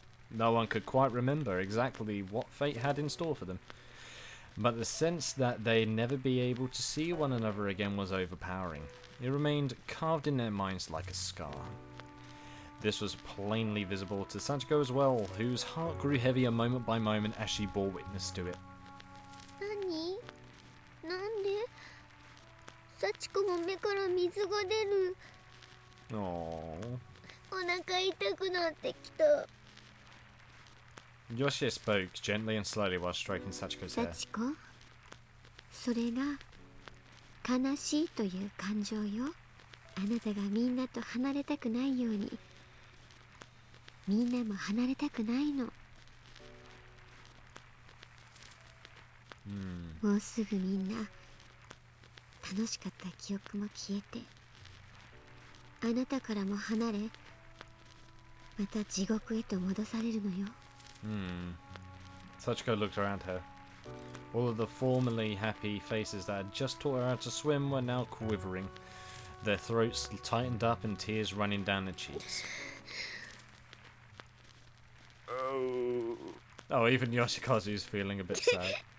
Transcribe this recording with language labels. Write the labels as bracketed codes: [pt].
[en] No one could quite remember exactly what fate had in store for them, but the sense that they'd never be able to see one another again was overpowering. It remained carved in their minds like a scar. This was plainly visible to Sachiko as well, whose heart grew heavier moment by moment as she bore witness to it. [ja] 何？なんで？幸子も目から水が出る。 Aww. お腹痛くなってきた。 [en] Yuusha spoke gently and slowly while stroking Sachiko's hair. [ja] 幸子、それが悲しいという感情よ。あなたがみんなと離れたくないように、みんなも離れたくないの。もうすぐみんな楽しかった記憶も消えて、あなたからも離れ、また地獄へと戻されるのよ。 [en] Sachiko looked around her. All of the formerly happy faces that had just taught her how to swim were now quivering, their throats tightened up and tears running down their cheeks. Oh, even Yoshikazu's feeling a bit sad.